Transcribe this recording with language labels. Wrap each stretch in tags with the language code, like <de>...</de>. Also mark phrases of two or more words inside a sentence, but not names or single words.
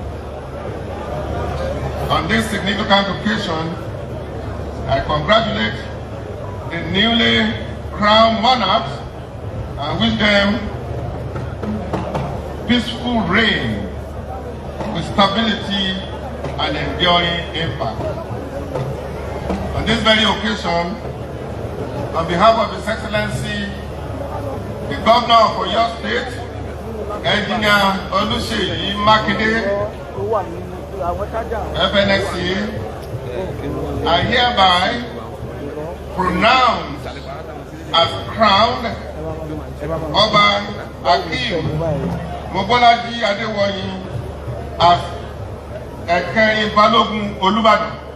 <en>On this significant occasion, I congratulate the newly crowned monarchs and wish them peaceful reign with stability and enduring impact. On this very occasion, on behalf of His Excellency, the Governor of Oyo State, Engineer Seyi Makinde, FNXC, I hereby pronounce as crowned Oba Akim Mobolaji Adewoyin as Ekeri Balogun Olubadan.</en>